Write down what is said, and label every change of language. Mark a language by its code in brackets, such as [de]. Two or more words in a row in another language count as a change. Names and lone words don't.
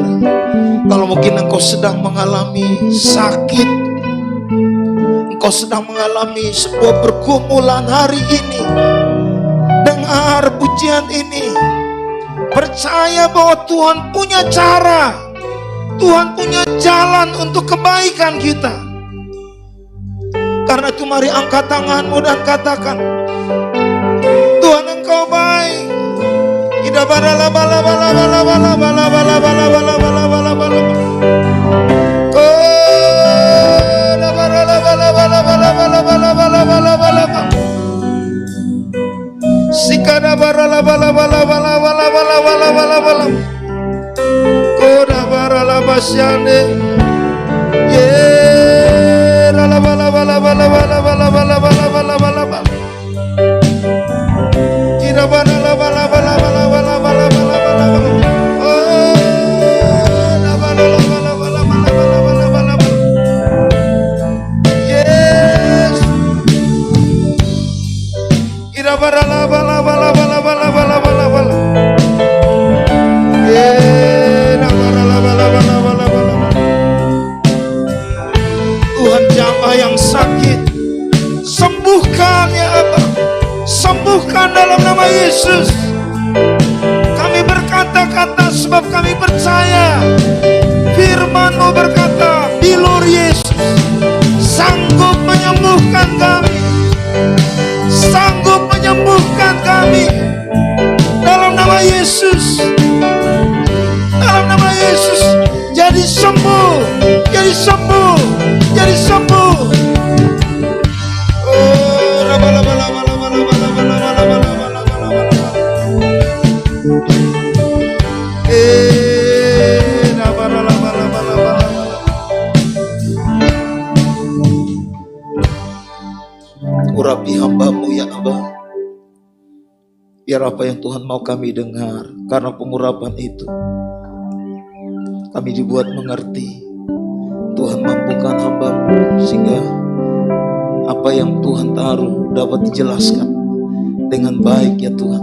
[id] Kalau mungkin engkau sedang mengalami sakit, engkau sedang mengalami sebuah pergumulan hari ini, dengar pujian ini, percaya bahwa Tuhan punya cara, Tuhan punya jalan untuk kebaikan kita. Karena itu mari angkat tanganmu dan katakan, Tuhan Engkau baik. Ida barala bala bala bala bala bala bala bala bala bala bala bala. Koda barala bala bala bala bala bala bala bala bala bala. Sikada barala bala bala bala bala bala bala bala bala. Koda barala basyane. Ye la la bala bala bala bala bala bala bala bala bala bala. Ida barala bala bala bala bala bala bala bala. Oh, la bala bala bala bala bala bala bala. Yes. Ida barala bala bala bala bala bala bala bala. Tuhan jamah yang sakit, sembuhkan ya Abah, sembuhkan dalam nama Yesus. Kami berkata-kata sebab kami percaya firman-Mu berkata, bilur Yesus sanggup menyembuhkan kami, sanggup menyembuhkan kami. Dalam nama Yesus, dalam nama Yesus, jadi sembuh, jadi sembuh, jadi sembuh. Oh, laba laba laba laba laba laba laba laba laba laba laba. Laba laba laba laba laba. Urapi hamba-Mu ya Abah. Biar apa yang Tuhan mau kami dengar, karena pengurapan itu kami dibuat mengerti. Tuhan mampukan hamba-Mu sehingga apa yang Tuhan taruh dapat dijelaskan dengan baik ya Tuhan.